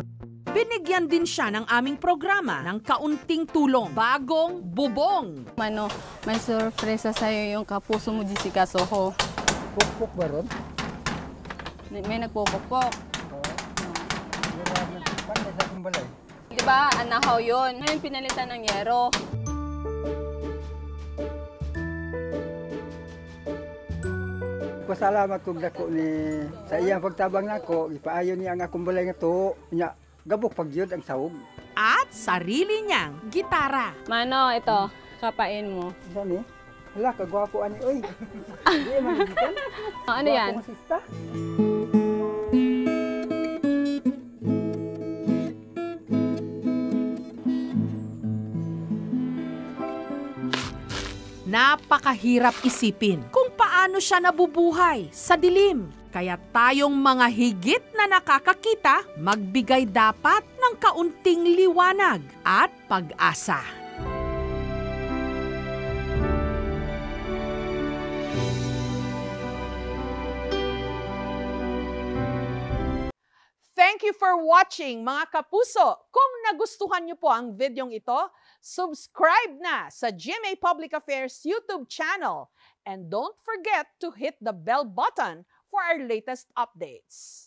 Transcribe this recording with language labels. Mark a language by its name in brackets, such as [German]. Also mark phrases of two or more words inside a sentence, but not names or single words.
[Filipino] Binigyan din siya ng aming programa ng kaunting tulong, bagong bubong. Mano, may sorpresa sa'yo yung kapuso mo, Jessica Soho. [Cebuano] Pukpuk ba ron? [Filipino] May nagpupukpok. [Cebuano] Panda sa akong balay. [Filipino] Diba, anahaw yun. Ngayon pinalitan ng yero. [Cebuano] Pasalamat kog dako ni sa iyang pagtabang nako, ipaayo niya ang akong balay nga to. Nya gabok pagyud ang sawog. [Filipino] At sarili niyang gitara. Mano, ito, kapain mo. [Cebuano] Sani? Hala, kagwapo ani oy. Di man gikan. [Filipino] Ano yan? Gwapo mo sista. Napakahirap isipin kung paano siya nabubuhay sa dilim. Kaya tayong mga higit na nakakakita, magbigay dapat ng kaunting liwanag at pag-asa. [English] Thank you for watching, [Filipino] mga kapuso. Kung nagustuhan niyo po ang videong ito, subscribe na sa GMA Public Affairs YouTube channel. [English] And don't forget to hit the bell button for our latest updates.